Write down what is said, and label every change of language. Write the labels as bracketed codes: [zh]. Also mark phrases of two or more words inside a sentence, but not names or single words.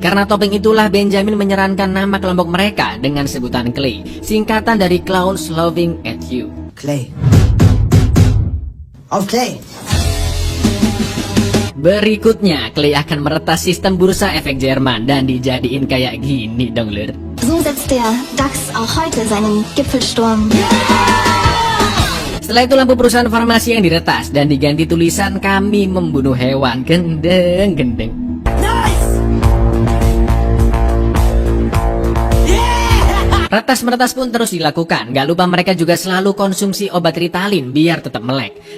[id] Karena topeng itulah Benjamin menyerankan nama kelompok mereka dengan sebutan Clay, singkatan dari Clowns Loving at You. [de] Clay. Auf Clay! [id] Berikutnya, Clay akan meretas sistem bursa efek Jerman dan dijadiin kayak gini dong lur. [de] So setzt der DAX auch heute seinen Gipfelsturm. [id] Setelah itu lampu perusahaan farmasi yang diretas dan diganti tulisan kami membunuh hewan. Gendeng, gendeng. Retas-meretas pun terus dilakukan. Gak lupa mereka juga selalu konsumsi obat Ritalin biar tetap melek.